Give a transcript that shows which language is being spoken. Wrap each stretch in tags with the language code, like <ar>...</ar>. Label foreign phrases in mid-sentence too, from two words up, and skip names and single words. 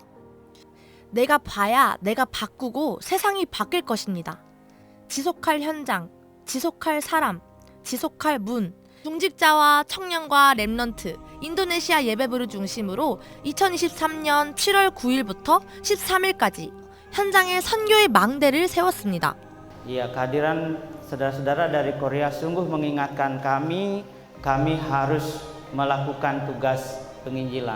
<ko>내가 봐야 내가 바꾸고 세상이 바뀔 것입니다. 지속할 현장, 지속할 사람, 지속할 문, 중직자와 청년과 랩런트, 인도네시아 예배부를 중심으로 2023년 7월 9일부터 13일까지 현장에 선교의 망대를 세웠습니다.</ko> <id>Ya, kehadiran saudara-saudara dari Korea sungguh mengingatkan kami harus melakukan tugas penginjilan.</id>